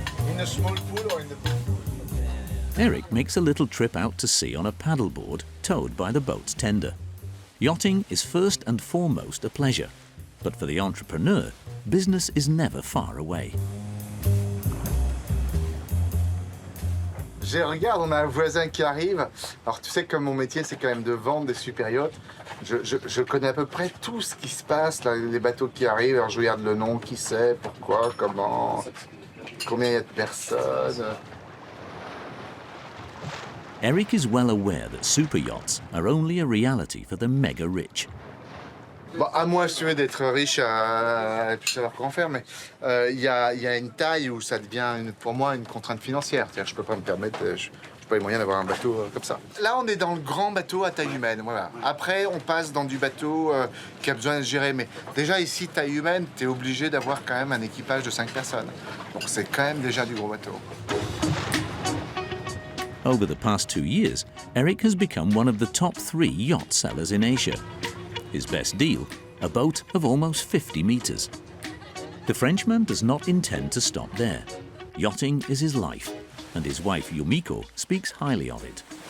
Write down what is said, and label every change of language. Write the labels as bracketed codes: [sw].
[en] In a small pool or in the pool? Eric makes a little trip out to sea on a paddleboard towed by the boat's tender. Yachting is first and foremost a pleasure, but for the entrepreneur, business is never far away. [fr] Je regarde, on a un voisin qui arrive. Alors tu sais que mon métier, c'est quand même de vendre des super yachts. Je connais à peu près tout ce qui se passe, là, les bateaux qui arrivent. Alors je regarde le nom, qui c'est, pourquoi, comment, combien il y a de personnes. [en] Eric is well aware that super yachts are only a reality for the mega rich. [fr] Bon, à moi, si tu veux, d'être riche, à plus savoir comment faire, mais il y a une taille où ça devient, pour moi, une contrainte financière. C'est-à-dire, je peux pas me permettre, je n'ai pas les moyens d'avoir un bateau comme ça. Là, on est dans le grand bateau à taille humaine, voilà. Après, on passe dans du bateau qui a besoin de gérer. Mais déjà, ici, taille humaine, tu es obligé d'avoir quand même un équipage de 5 personnes. Donc, c'est quand même déjà du gros bateau. [en] Over the past 2 years, Eric has become one of the top 3 yacht sellers in Asia. His best deal, a boat of almost 50 meters. The Frenchman does not intend to stop there. Yachting is his life, and his wife Yumiko speaks highly of it.